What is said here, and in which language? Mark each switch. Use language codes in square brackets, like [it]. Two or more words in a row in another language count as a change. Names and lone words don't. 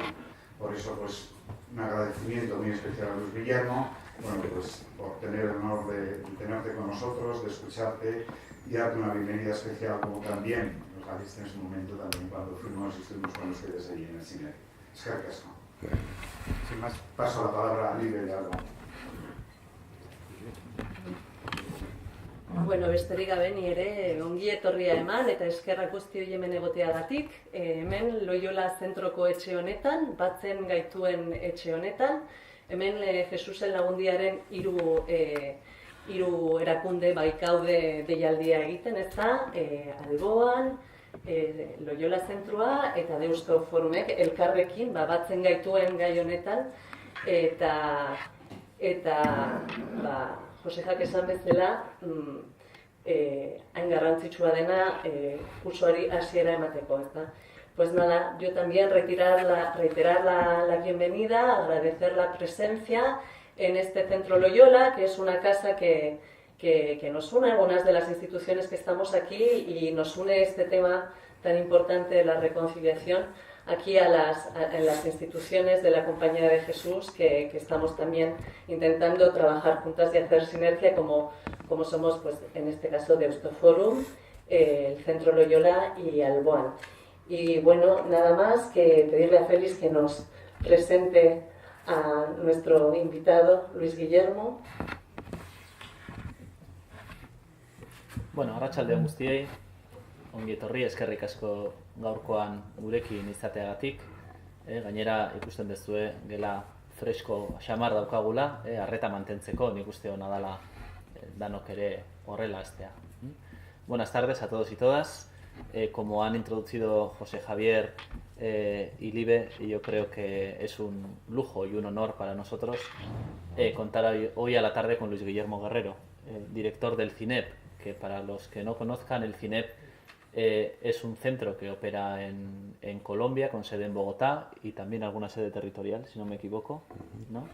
[es] Por eso, pues, un agradecimiento muy especial a Luis Guillermo, bueno, pues, por tener el honor de tenerte con nosotros, de escucharte y darte una bienvenida especial, como también nos la diste en su momento también cuando fuimos y estuvimos con ustedes allí en el cine. Es que acaso. Sin más, paso la palabra a Libre de algo. [eu] Bueno, besterik gabe ni ere ongi etorria eman eta eskerrak guzti hori hemen egoteagatik. Hemen Loyola zentroko etxe honetan, batzen gaituen etxe honetan, hemen Jesusen Lagundiaren hiru erakunde baikaude deialdia egiten, ez da, Alboan, Loyola zentroa eta Deusto Forumek elkarrekin batzen gaituen gai honetan, eta Josejak esan bezala, hain garrantzitsua dena kursoari hasiera emateko, [es] ¿está? Pues nada, yo también reiterar la bienvenida, agradecer la presencia en este Centro Loyola, que es una casa que nos une a algunas de las instituciones que estamos aquí y nos une este tema tan importante de la reconciliación aquí en las instituciones de la Compañía de Jesús, que estamos también intentando trabajar juntas y hacer sinergia como somos, pues, en este caso, Deusto Forum, el Centro Loyola y Alboan. Y bueno, nada más que pedirle a Félix que nos presente a nuestro invitado, Luis Guillermo. [eu] Bueno, arratsaldeon guztiei, ongi etorri, eskerrik asko gaurkoan gurekin izateagatik. Gainera ikusten duzue gela fresko xamar daukagula, arreta mantentzeko, nik uste hona dela danok ere horrela hastea. [es] Buenas tardes a todos y todas. Como han introducido José Javier y Libe, yo creo que es un lujo y un honor para nosotros contar hoy a la tarde con Luis Guillermo Guerrero, director del CINEP, que para los que no conozcan, el CINEP es un centro que opera en Colombia, con sede en Bogotá y también alguna sede territorial, si no me equivoco, ¿no?